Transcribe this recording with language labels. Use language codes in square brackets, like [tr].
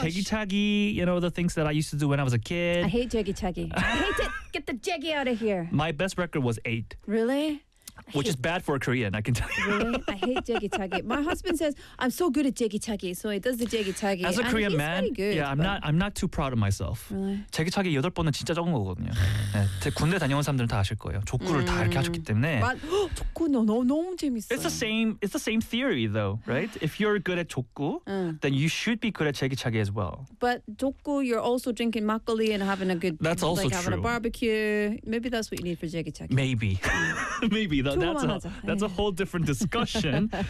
[en] 제기차기, you know the things that I used to do when I was a kid. I hate 제기차기. I hate it. Get the 제기 out of here. My best record was 8. Really? Which is bad for a Korean, I can tell you. Really? I hate jeggi-taggi. My husband says, I'm so good at jeggi-taggi, so he does the jeggi-taggi. As a Korean man, good, yeah, I'm not too proud of myself. Really? [ko] 제기차기 8번은 진짜 적은 거거든요. 네, 군대 다녀온 사람들은 다 아실 거예요. 족구를 다 이렇게 하셨기 때문에. 족구 너무 재밌어요. [en] It's the same theory though, right? If you're good at 족구, then you should be good at 제기차기 as well. But 족구, you're also drinking makgeolli and having a good... That's also like, true. Having a barbecue. Maybe that's what you need for jeggi-taggi. Maybe. Maybe. That's a whole different discussion.